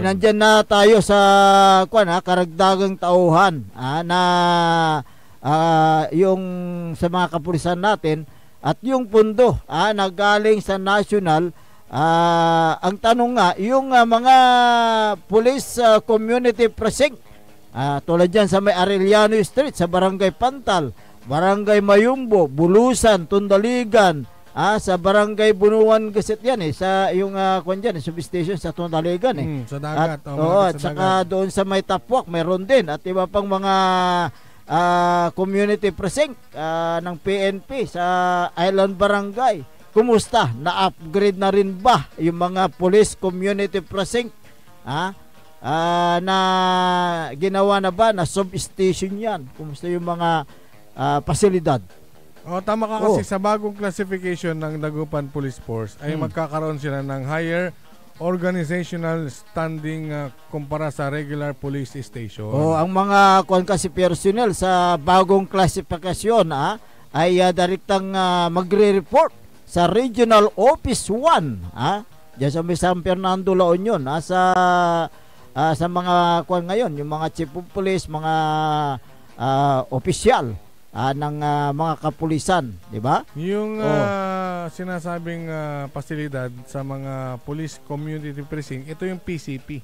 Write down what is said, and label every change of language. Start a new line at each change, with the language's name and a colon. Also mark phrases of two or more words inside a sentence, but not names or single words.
Filipino: Nandyan na tayo sa karagdagang tauhan na yung sa mga kapulisan natin at yung pondo na galing sa national. Ang tanong nga, yung mga
English: police community precinct,
Filipino: tulad dyan sa may Arellano Street, sa Barangay Pantal, Barangay Mayumbo, Bulusan, Tundaligan, sa Barangay Bunuan Gaset yan sa yung substation sa Tundaligan sa dagat. At saka doon sa may Tapwak meron din, at iba pang mga
English: community precinct
Filipino: ng PNP sa Island Barangay. Kumusta? Na-upgrade na rin ba yung mga
English: police community precinct
Filipino: na ginawa na ba na substation yan? Kumusta yung mga pasilidad? Tama ka, kasi sa bagong classification ng Dagupan Police Force ay magkakaroon sila ng
English: higher organizational standing
Filipino: kumpara sa
English: regular police station.
Filipino: Ang mga kasi personnel sa bagong klasifikasyon ay direktang magre-report sa Regional Office 1 diyan sa San Fernando, La Union, sa mga ngayon, yung mga
English: chief of police,
Filipino: mga opisyal ng mga kapulisan, di ba? Yung sinasabing pasilidad sa mga
English: police community precinct,
Filipino: ito yung PCP.